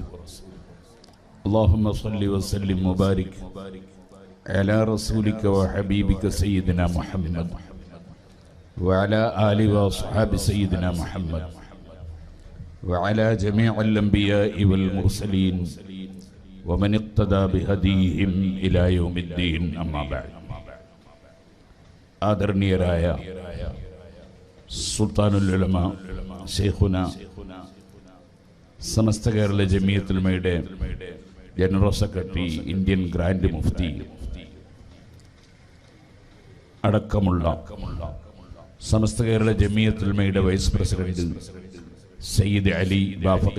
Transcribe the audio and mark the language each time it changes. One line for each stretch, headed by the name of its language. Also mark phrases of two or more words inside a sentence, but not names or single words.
Arabic: اللهم صل وسلم وبارك على رسولك وحبيبك سيدنا محمد وعلى آل وأصحاب سيدنا محمد وعلى جميع الأنبياء والمرسلين ومن اقتدى بهديهم إلى يوم الدين. أما بعد.
Malayalam: ആദരണീയരായ സുൽത്താനുൽ ഉലമ ശൈഖുന സമസ്ത കേരള ജമിയത്തുൽ ഉലമയുടെ
English: General Secretary,
Malayalam: ഇന്ത്യൻ ഗ്രാൻഡ് മുഫ്തി അടക്കമുള്ള സമസ്ത കേരള ജമിയത്തുൽ ഉലമയുടെ
English: Vice President
Malayalam: സയ്യിദ് അലി ബാഫഖി